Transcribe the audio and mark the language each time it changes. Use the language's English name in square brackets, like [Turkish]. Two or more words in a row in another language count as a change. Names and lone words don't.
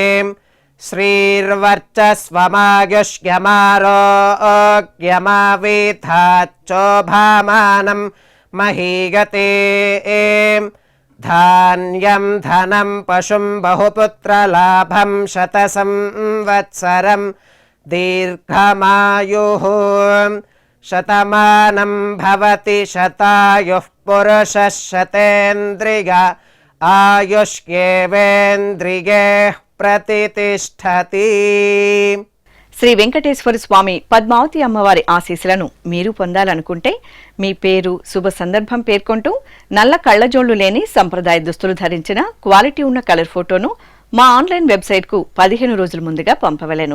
[Sanskrit] श्रीर्वर्चस्वमायुष्यमारोग्यमावीथाच्चोभामानं महीयते धान्यं धनं पशुं बहुपुत्रलाभं शतसंवत्सरं दीर्घमायुः शतमानं भवति शतायुः पुरुषः शतेन्द्रिय आयुष्येवेन्द्रिये प्रतिष्ठति. [Telugu] శ్రీ వెంకటేశ్వర స్వామి పద్మావతి అమ్మవారి ఆశీస్సులను మీరు పొందాలనుకుంటే మీ పేరు శుభ సందర్భం పేర్కొంటూ నల్ల కళ్లజోళ్లు లేని సంప్రదాయ దుస్తులు ధరించిన క్వాలిటీ ఉన్న [English] color photo [Telugu] మా [English] online website [Telugu] 15 రోజుల ముందుగా పంపవలెను.